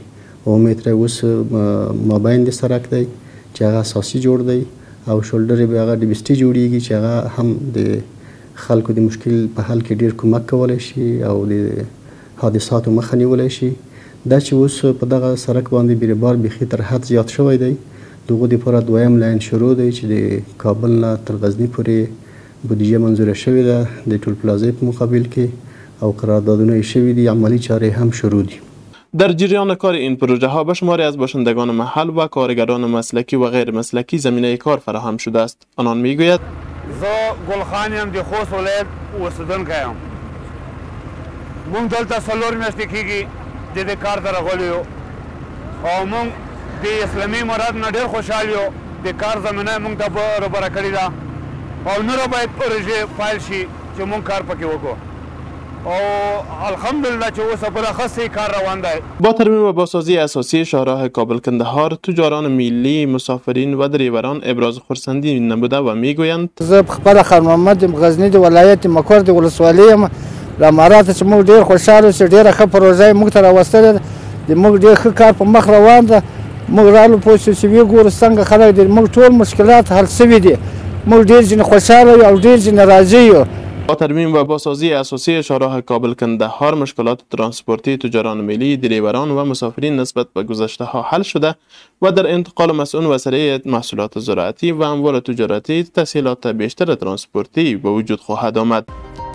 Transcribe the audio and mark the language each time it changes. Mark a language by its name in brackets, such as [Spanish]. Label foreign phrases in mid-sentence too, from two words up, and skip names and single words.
[Pashto] 9 متره اوس مابین د سرک دی چې هغه اساسي جوړ دی او شولډرې به هغه ډیبسټي جوړیږي چې هغه هم د خلکو د مشکل په حل کې ډیر کومک کولی شي او د حادثاتو مخه نیولی شي. دا چې اوس په دغه سرک باندې بیربار بیخي تر حد زیات شوی دی، دغه دپاره دویم لاین شروع دی چې د کابل نه تر غزني پورې بودیجه منظوره شوې ده د ټول پلازای په مقابل کې او قراردادونه یې شوي دي، عملی چارې هم شروع دي. [Persian] در جریان کار این پروژه ها به شماری از باشندگان محل و کارگران مسلکی و غیر مسلکی زمینه کار فراهم شده است. آنان میگوید [Pashto] زه ګلخانیم د خوست ولایت اوسیدونکی یم. مونږ دلته 4 میاشتې کېږي د دې کار ته راغلي یو او مونږ د اسلامي امارات نه ډېر خوشحال یو. د کار زمینه یې مونږ ته برابره کړې ده او نوره باید پروژې فایل شي چې مونږ کار پکې وکړو او الحمدلله چې اوس بلخص کار روان دی. [Persian] با ترمیم و بازسازی اساسی شاهراه کابل کندهار، تجاران ملی، مسافرین و دریوران ابراز خرسندی نموده و میگویند [Pashto] زه خپل خان محمد غزنی د ولایت مکور د ولسوالۍ یم. له امارات چې موږ ډېر خوشحاله اوسو، ډېره ښه پروژه یې موږ ته راوستلې ده. د موږ ډېر ښه کار په مخ روان ده. موږ رالو پوه شو چې وګورو څنګه خلک دي، موږ ټول مشکلات حل شوي دي. موږ ډېر ځینې خوشحاله یو او ډېر ځینې راضي یو. [Persian] با ترمیم و بازسازی اساسی شاهراه کابل کندهار مشکلات ترانسپورتی تجاران ملی، دریوران و مسافرین نسبت به گذشته ها حل شده و در انتقال مسئول و سریع محصولات زراعتی و اموال تجارتی تسهیلات بیشتر ترانسپورتی به وجود خواهد آمد.